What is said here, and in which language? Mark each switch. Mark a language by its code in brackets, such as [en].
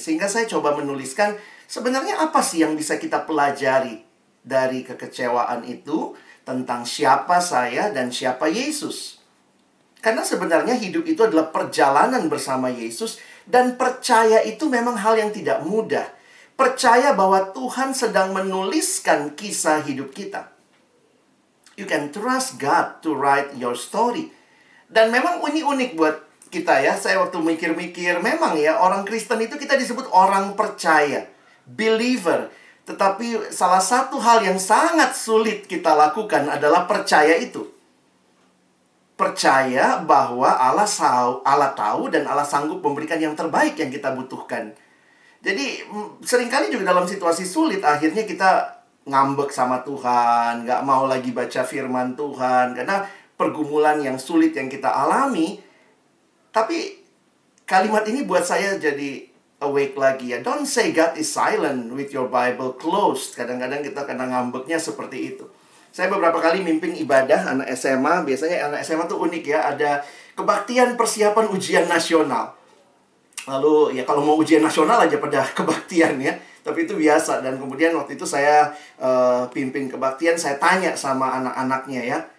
[id] Sehingga saya coba menuliskan, sebenarnya apa sih yang bisa kita pelajari dari kekecewaan itu tentang siapa saya dan siapa Yesus. Karena sebenarnya hidup itu adalah perjalanan bersama Yesus. Dan percaya itu memang hal yang tidak mudah. Percaya bahwa Tuhan sedang menuliskan kisah hidup kita. [en] You can trust God to write your story. [id] Dan memang unik buat kita ya. Saya waktu mikir-mikir, memang ya orang Kristen itu kita disebut orang percaya, believer. Tetapi salah satu hal yang sangat sulit kita lakukan adalah percaya itu. Percaya bahwa Allah tahu dan Allah sanggup memberikan yang terbaik yang kita butuhkan. Jadi seringkali juga dalam situasi sulit akhirnya kita ngambek sama Tuhan, nggak mau lagi baca firman Tuhan karena pergumulan yang sulit yang kita alami. Tapi kalimat ini buat saya jadi awake lagi ya. [en] Don't say God is silent with your Bible closed. [id] Kadang-kadang kita kena ngambeknya seperti itu. Saya beberapa kali mimpin ibadah anak SMA. Biasanya anak SMA tuh unik ya. Ada kebaktian persiapan ujian nasional. Lalu ya kalau mau ujian nasional aja pada kebaktian ya. Tapi itu biasa. Dan kemudian waktu itu saya pimpin kebaktian. Saya tanya sama anak-anaknya ya.